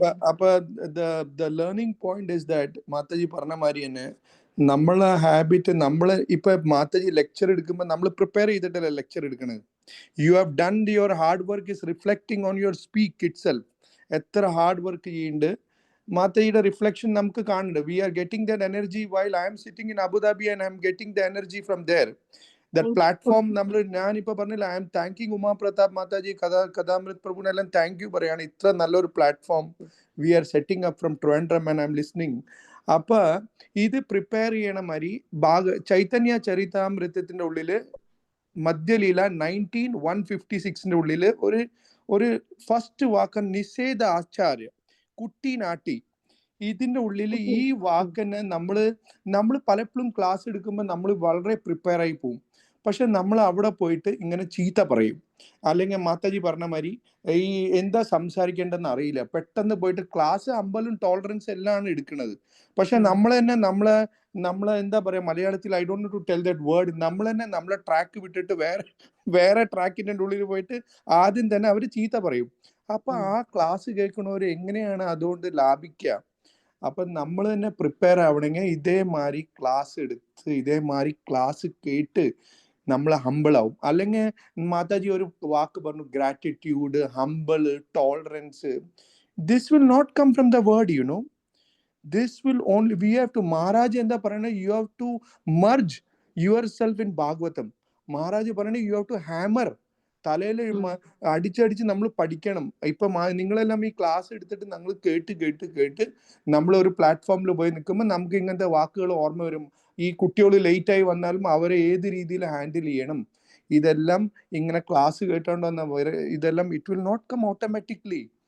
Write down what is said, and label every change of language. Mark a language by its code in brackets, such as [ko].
[ml] അപ്പൊ [en] the learning point is that [ml] Mataji പറഞ്ഞ മാതിരി തന്നെ നമ്മളെ ഹാബിറ്റ്, നമ്മള് ഇപ്പൊ മാതാജി ലെക്ചർ എടുക്കുമ്പോ നമ്മൾ പ്രിപ്പയർ ചെയ്തിട്ടല്ലേ ലെക്ചർ എടുക്കണത്. [en] You have done your hard work is reflecting on your speak itself. [ml] എത്ര ഹാർഡ് വർക്ക് ചെയ്യുന്നുണ്ട് മാതയുടെ റിഫ്ലക്ഷൻ നമുക്ക് കാണുന്നുണ്ട്. [en] We are getting that energy while I am sitting in Abu Dhabi and I am getting the energy from there. That platform [ml] നമ്മൾ ഞാനിപ്പോൾ പറഞ്ഞില്ല, [en] I am thanking [ml] Uma Pratap Mataji, കഥാമൃത് പ്രഭുനെല്ലാം thank you പറയാണ്. ഇത്ര നല്ലൊരു platform [en] we are setting up from Trivandrum and I am listening. [ml] അപ്പൊ ഇത് prepare ചെയ്യണ മാതിരി ചൈതന്യ ചരിതാമൃതത്തിന്റെ ഉള്ളില് മധ്യലീല 19156 ഉള്ളില് ഒരു ഫസ്റ്റ് വാക്ക് നിഷേധ ആചാര്യ കുട്ടി നാട്ടി. ഇതിന്റെ ഉള്ളിൽ ഈ വാക്കിനെ നമ്മൾ പലപ്പോഴും ക്ലാസ് എടുക്കുമ്പോൾ നമ്മൾ വളരെ പ്രിപ്പയർ ആയി പോകും. പക്ഷെ നമ്മൾ അവിടെ പോയിട്ട് ഇങ്ങനെ ചീത്ത പറയും, അല്ലെങ്കിൽ മാതാജി പറഞ്ഞ മാതിരി ഈ എന്താ സംസാരിക്കേണ്ടെന്ന് അറിയില്ല. പെട്ടെന്ന് പോയിട്ട് ക്ലാസ് അമ്പലും ടോളറൻസ് എല്ലാം എടുക്കുന്നത്. പക്ഷെ നമ്മൾ തന്നെ നമ്മളെ എന്താ പറയാ, മലയാളത്തിൽ [en] I don't know to tell that word, [ml] നമ്മൾ തന്നെ നമ്മളെ ട്രാക്ക് വിട്ടിട്ട് വേറെ ട്രാക്കിന്റെ ഉള്ളിൽ പോയിട്ട് ആദ്യം തന്നെ അവർ ചീത്ത പറയും. അപ്പൊ ആ ക്ലാസ് കേൾക്കണവർ എങ്ങനെയാണ് അതുകൊണ്ട് ലാഭിക്കുക? അപ്പൊ നമ്മൾ തന്നെ പ്രിപ്പയർ ആവണമെങ്കിൽ ഇതേമാതിരി ക്ലാസ് എടുത്ത് ഇതേമാതിരി ക്ലാസ് കേട്ട് നമ്മൾ ഹമ്പിൾ ആവും. അല്ലെങ്കിൽ മാതാജി ഒരു വാക്ക് പറഞ്ഞു, gratitude, ഹമ്പിള്, tolerance. [en] This will not come from the word, you know. This will only, we have to, Maharaj [ml] എന്താ പറയണ, [en] you have to merge yourself in Bhagavatam. [ml] Maharaj പറയണ [en] you have to hammer, [ml] തലയിൽ അടിച്ചടിച്ച് നമ്മൾ പഠിക്കണം. ഇപ്പൊ നിങ്ങളെല്ലാം ഈ ക്ലാസ് എടുത്തിട്ട് നമ്മൾ കേട്ട് നമ്മൾ ഒരു പ്ലാറ്റ്ഫോമിൽ പോയി നിൽക്കുമ്പോൾ നമുക്ക് ഇങ്ങനത്തെ വാക്കുകൾ ഓർമ്മ വരും. ഈ കുട്ടികൾ ലേറ്റ് ആയി വന്നാലും അവരെ ഏത് രീതിയിൽ ഹാൻഡിൽ ചെയ്യണം, ഇതെല്ലാം ഇങ്ങനെ ക്ലാസ് കേട്ടോണ്ട് വന്ന ഇതെല്ലാം [en] It will not come automatically.